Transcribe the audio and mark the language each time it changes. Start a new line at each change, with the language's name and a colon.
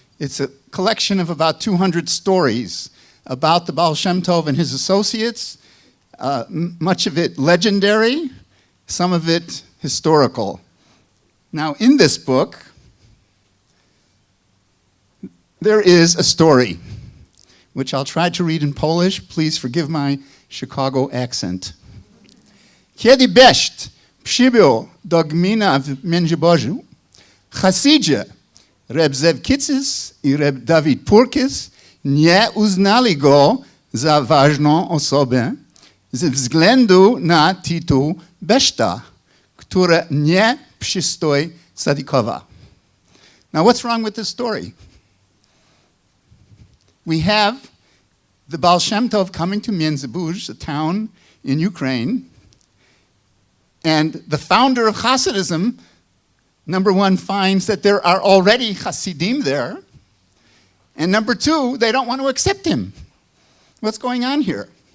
English: It's a collection of about 200 stories about the Baal Shem Tov and his associates, much of it legendary, some of it historical. Now, in this book, there is a story, which I'll try to read in Polish. Please forgive my Chicago accent.
Polish: Kiedy Beszt przybył do gmina w Międzybożu, Chasidzie, Reb Zev Kitzis i Reb David Purkis nie uznali go za ważną osobę ze względu na tytuł Beszta, które nie przystoi Sadikowa.
English: Now, what's wrong with this story? We have the Baal Shem Tov coming to Międzybuż, a town in Ukraine, and the founder of Hasidism, number one, finds that there are already Hasidim there, and number two, they don't want to accept him. What's going on here?